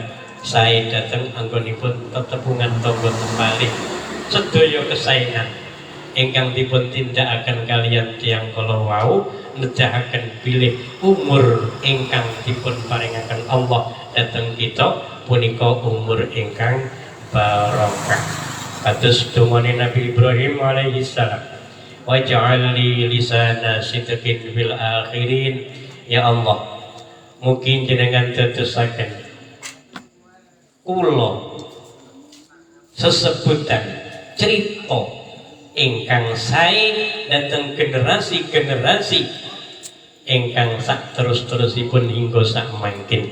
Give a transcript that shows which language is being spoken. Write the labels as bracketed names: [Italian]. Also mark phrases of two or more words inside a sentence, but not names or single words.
[Javanese] Sae dateng anggonipun tetepungan tangga tepalih sedaya kesaenan ingkang dipun tindakaken kaliyan tiyang kala wau nedahaken bilih umur ingkang dipun paringaken Allah dhateng kita punika umur ingkang barokah. Kados dongane Nabi Ibrahim [Arabic] عليه السلام, واجعل لي لسان صدق في الآخرين. [Javanese] Ya Allah, mungkin jenengan dadosaken kula sesebutan cerita ingkang sae dhateng generasi-generasi ingkang sak terus-terusipun hingga sak mangkin.